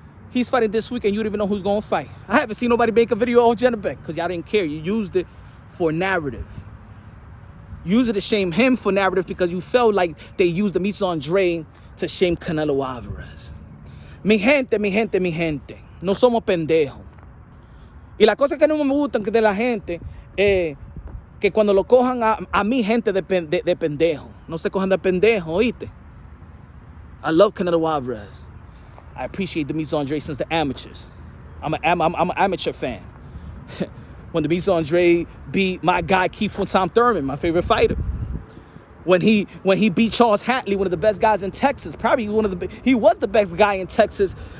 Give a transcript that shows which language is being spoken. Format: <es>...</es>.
<en>He's fighting this week and you don't even know who's going to fight. I haven't seen nobody make a video on Janibek because y'all didn't care. You used it for narrative. Use it to shame him for narrative because you felt like they used Demis Andre to shame Canelo Alvarez.</en> <es>Mi gente. No somos pendejos. Y la cosa que no me gustan de la gente que cuando lo cojan a mi gente de pendejo. No se cojan de pendejo, ¿oíste?</es> <en>I love Canelo Alvarez. I appreciate Demis Andre since the amateurs. I'm an amateur fan. When Demis Andre beat my guy Keith von Tom Thurman, my favorite fighter. When he beat Charles Hatley, one of the best guys in Texas, probably he was the best guy in Texas.</en>